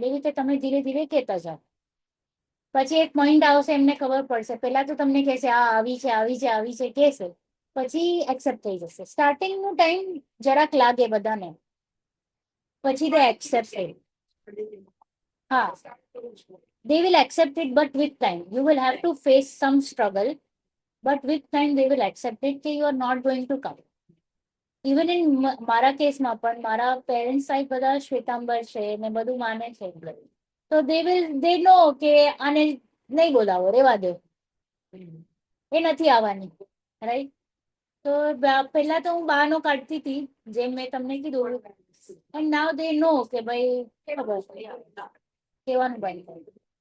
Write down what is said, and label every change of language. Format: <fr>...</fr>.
<gu>એવી રીતે તમે ધીરે ધીરે કહેતા જાઓ. પછી એક પોઈન્ટ આવશે, એમને ખબર પડશે. પેલા તો તમને કહેશે આ આવી છે, આવી છે, આવી છે કહેશે, પછી એક્સેપ્ટ થઈ જશે. સ્ટાર્ટિંગ નું ટાઈમ જરાક લાગે બધાને, પછી</gu> <en>they accept it. હા, they will accept it, but with time you will have to face some struggle, but with time they will accept it કે you are not going to come. Even in</en> <gu>મારા કેસમાં પણ મારા parents side બધા શ્વેતાંબર છે ને બધું માને છે, તો દે નો કે આને નહીં બોલાવો, રેવા દો, એ નથી આવવાની, રાઈટ. તો પહેલા તો હું બહાનો કાઢતી હતી, જેમ મેં તમને કીધું,</gu> <en>and now they know</en> <gu>કે ભાઈ ખબર કહેવાનું બંધ કરી.</gu>